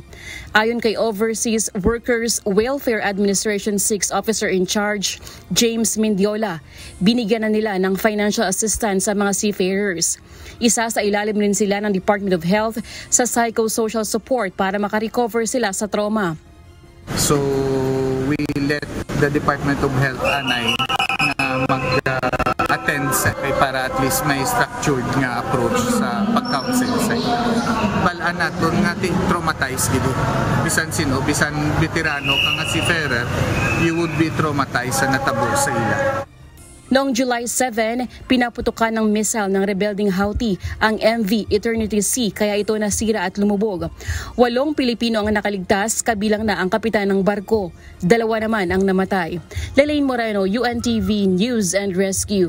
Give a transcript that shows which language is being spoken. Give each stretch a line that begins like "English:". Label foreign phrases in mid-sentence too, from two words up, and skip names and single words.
Filipino: Ayon kay Overseas Workers Welfare Administration 6
English: Officer in Charge,
Filipino: James Mendiola, binigyan na nila ng financial assistance sa mga seafarers. Isa sa ilalim rin sila ng Department of Health sa psychosocial support para makarecover sila sa trauma.
English: So we let the
Hiligaynon: Department of Health anay na mag-attend para
English: at least
Hiligaynon: may structured nga approach sa pag-counsel sa balaan naton nga traumatized gid. Bisan sino, bisan veterano ka nga seafarer,
English: you would be traumatized
Hiligaynon: sa natabo sa ila.
Filipino: Noong July 7, pinaputukan ng missile ng rebelding Houthi ang MV Eternity Sea kaya ito nasira at lumubog. 8 Pilipino ang nakaligtas, kabilang na ang kapitan ng barko. 2 naman ang namatay. Lelaine Moreno, UNTV News and Rescue.